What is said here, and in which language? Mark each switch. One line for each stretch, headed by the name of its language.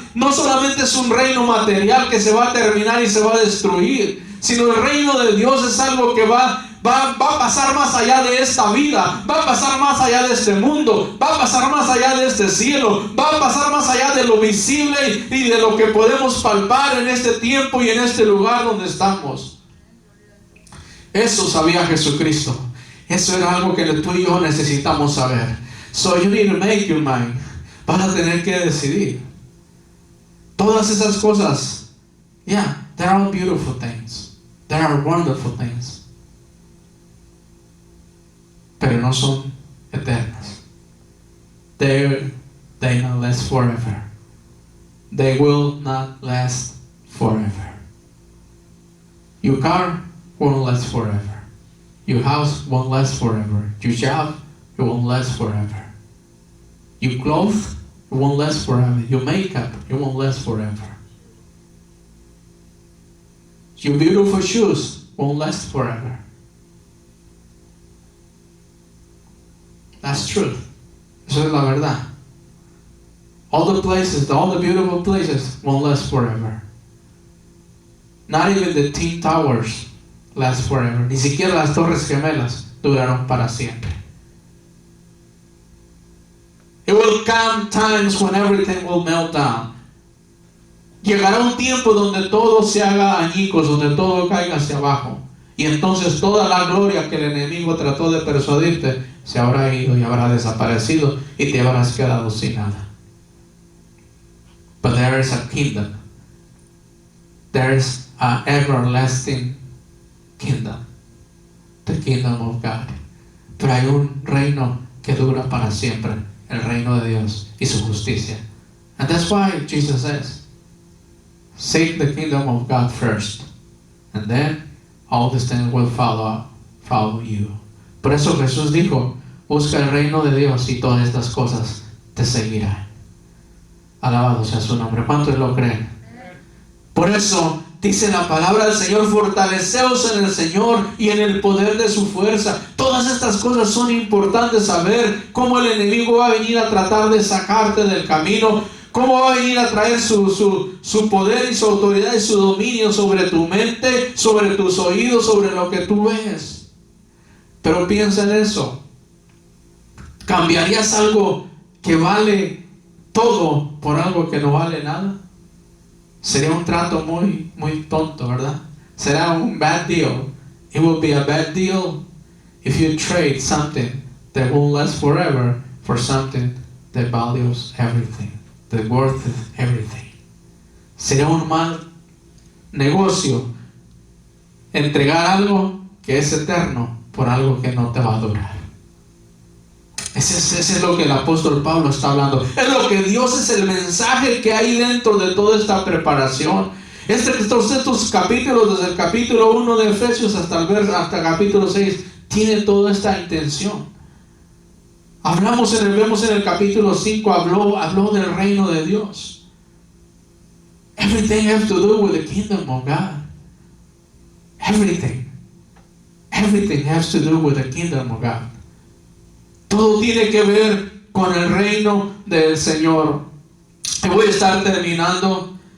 Spanish: No solamente es un reino material que se va a terminar y se va a destruir, sino el reino de Dios es algo que va a pasar más allá de esta vida, va a pasar más allá de este mundo, va a pasar más allá de este cielo, va a pasar más allá de lo visible y de lo que podemos palpar en este tiempo y en este lugar donde estamos. Eso sabía Jesucristo. Eso era algo que tú y yo necesitamos saber.
English: So you need to make your mind.
Spanish: Vas a tener que decidir. Todas esas cosas,
English: yeah, they are all beautiful things. They are wonderful things.
Spanish: Pero no son eternas.
English: They not last forever. They will not last forever. Your car won't last forever. Your house won't last forever. Your job, it won't last forever. Your clothes, it won't last forever. Your makeup, it won't last forever. Your beautiful shoes won't last forever. That's truth.
Spanish: Eso es la verdad.
English: All the beautiful places won't last forever. Not even the Twin Towers last forever.
Spanish: Ni siquiera las Torres Gemelas duraron para siempre.
English: It will come times when everything will melt down.
Spanish: llegará un tiempo donde todo se haga añicos, donde todo caiga hacia abajo. Y entonces toda la gloria que el enemigo trató de persuadirte se habrá ido y habrá desaparecido y te habrás quedado sin nada.
English: But there is a kingdom. There is an everlasting kingdom. The kingdom of God.
Spanish: Pero hay un reino que dura para siempre. El reino de Dios y su justicia.
English: And that's why Jesus says, seek the kingdom of God first. And then all these things will follow you.
Spanish: Por eso Jesús dijo, busca el reino de Dios y todas estas cosas te seguirán. Alabado sea su nombre. ¿Cuántos lo creen? Por eso dice la palabra del Señor, fortaleceos en el Señor y en el poder de su fuerza. Todas estas cosas son importantes saber, cómo el enemigo va a venir a tratar de sacarte del camino, cómo va a venir a traer su poder y su autoridad y su dominio sobre tu mente, sobre tus oídos, sobre lo que tú ves. Pero piensa en eso. ¿Cambiarías algo que vale todo por algo que no vale nada? Sería un trato muy tonto, ¿verdad? Será un
English: bad deal. It will be a bad deal if you trade something that will last forever for something that values everything, that worth everything.
Spanish: Sería un mal negocio entregar algo que es eterno por algo que no te va a durar. Ese es lo que el apóstol Pablo está hablando. Es lo que Dios, es el mensaje que hay dentro de toda esta preparación. Estos capítulos, desde el capítulo 1 de Efesios hasta el capítulo 6, tiene toda esta intención. Vemos en el capítulo 5, habló del reino de Dios.
English: Everything has to do with the kingdom of God. Everything has to do with the kingdom of God.
Spanish: Todo tiene que ver con el reino del Señor. Y voy a estar terminando.